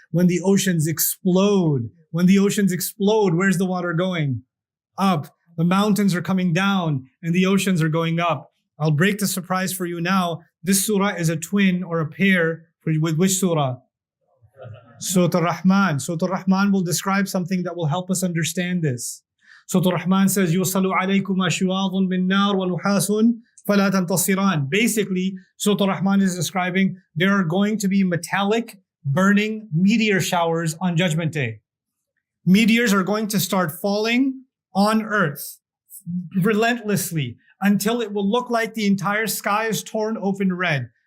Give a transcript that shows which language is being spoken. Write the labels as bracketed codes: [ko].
[en] When the oceans explode. When the oceans explode, where's the water going? Up. The mountains are coming down and the oceans are going up. I'll break the surprise for you now. This surah is a twin or a pair with which surah? Surah Al-Rahman. Surah Al-Rahman will describe something that will help us understand this. Surah Al-Rahman says, [ar] يُصَلُ عَلَيْكُمَا شِوَاظٌ مِّن نَّارٍ وَنُحَاسٌ فَلَا تَنْتَصِرَانِ. [en] Basically, Surah Al-Rahman is describing there are going to be metallic, burning meteor showers on Judgment Day. Meteors are going to start falling on earth relentlessly until it will look like the entire sky is torn open red.